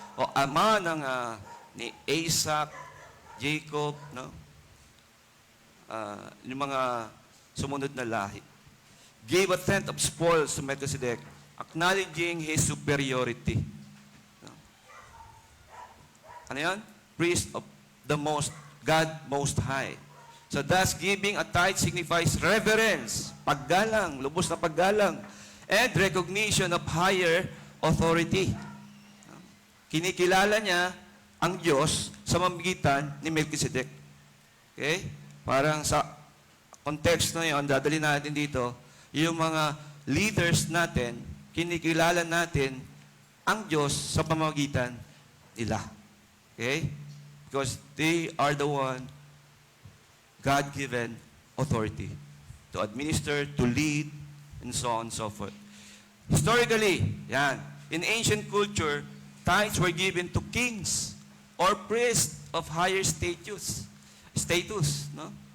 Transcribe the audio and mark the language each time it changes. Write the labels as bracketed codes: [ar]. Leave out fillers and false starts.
[tl] O ama ng ni Isaac, Jacob, no? Yung mga sumunod na lahi. [en] Gave a tenth of spoils to Melchizedek, acknowledging his superiority. No? [tl] Ano yan? [en] Priest of the God Most High. So thus, giving a tithe signifies reverence, [tl] paggalang, lubos na paggalang, [en] and recognition of higher authority. [tl] Kinikilala niya ang Diyos sa mamagitan ni Melchizedek. Okay? Parang sa context na yun, dadali natin dito, yung mga leaders natin, kinikilala natin ang Diyos sa pamamagitan nila. [en] Okay? Because they are the one God-given authority to administer, to lead, and so on and so forth. Historically, yan, in ancient culture, tithes were given to kings or priests of higher status, no?